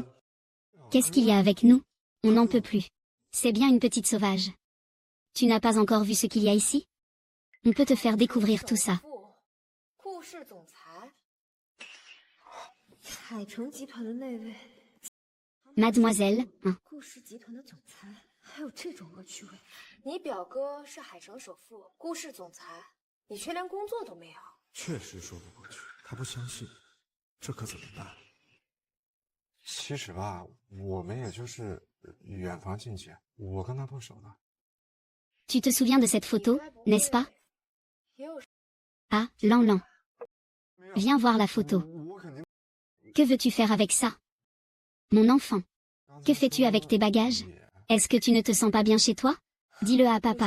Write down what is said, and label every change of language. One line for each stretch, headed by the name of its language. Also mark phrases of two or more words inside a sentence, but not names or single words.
French: Qu'est-ce qu'il y a avec nous? On n'en peut plus. C'est bien une petite sauvage. Tu n'as pas encore vu ce qu'il y a ici? On peut te faire découvrir tout ça. Mademoiselle, hein.
Chinese: 顾氏集团的总裁，还有这种恶趣味。你表哥是海城首富，顾氏总裁，你却连工作都没有。确实说不过去，他不相信，这可怎么办？其实吧，我们也就是远房亲戚，我跟他不熟的。
French: Tu te souviens de cette photo, n'est-ce pas? Ah, Lanlan. Viens voir la photo. Que veux-tu faire avec ça? Mon enfant. Que fais-tu avec tes bagages? Est-ce que tu ne te sens pas bien chez toi? Dis-le à papa.